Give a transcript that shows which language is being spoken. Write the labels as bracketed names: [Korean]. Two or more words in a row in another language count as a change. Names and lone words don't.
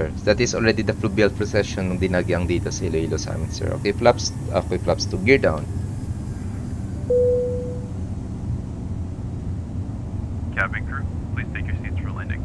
[English] That is already the fluvial procession [Filipino] ng Dinagyang dito sa Iloilo sa amin, [English] sir. Okay, flaps, okay, flaps to gear down. Cabin crew, please take your seats for landing.